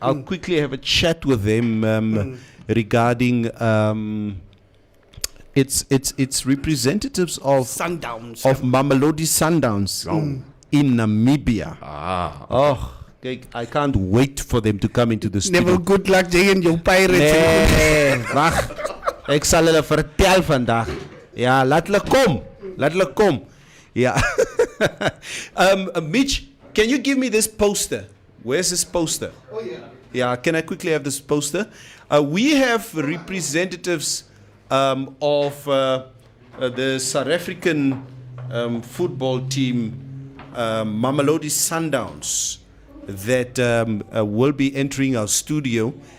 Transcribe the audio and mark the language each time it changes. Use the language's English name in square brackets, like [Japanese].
[English] I'll quickly have a chat with them regarding it's representatives of Sundowns. Mamelodi Sundowns in Namibia. Oh, I can't wait for them to come into the studio. Never good luck [Afrikaans] jy en jou pirates. Nee, wag. Ek sal hulle vertel vandag. Ja, laat hulle kom. Ja. [English] Mitch, can you give me this poster? Where's this poster? Oh yeah. Yeah, can I quickly have this poster? We have representatives of the South African football team, Mamelodi Sundowns, that will be entering our studio.